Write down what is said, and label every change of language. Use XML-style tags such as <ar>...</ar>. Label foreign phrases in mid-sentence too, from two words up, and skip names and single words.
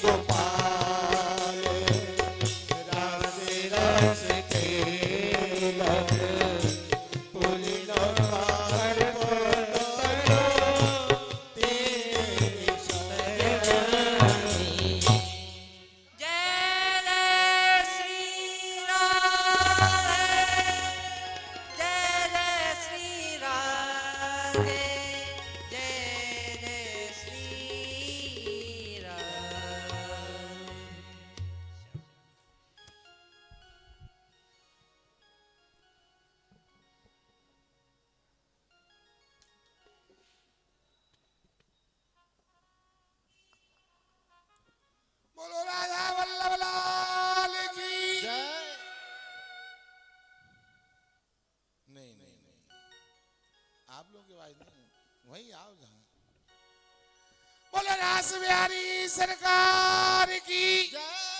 <hi>गोपाल रास रस खेलत, पुलिन पार तेरे सजनी। जय जय श्री राम, जय जय श्री राम, जय जय श्री राम। बोलो राजा वल्लभ लाल की जय। नहीं नहीं नहीं, आप लोग की आवाज नहीं, वहीं आओ जहां। बोलो रास बिहारी सरकार की जय।</hi>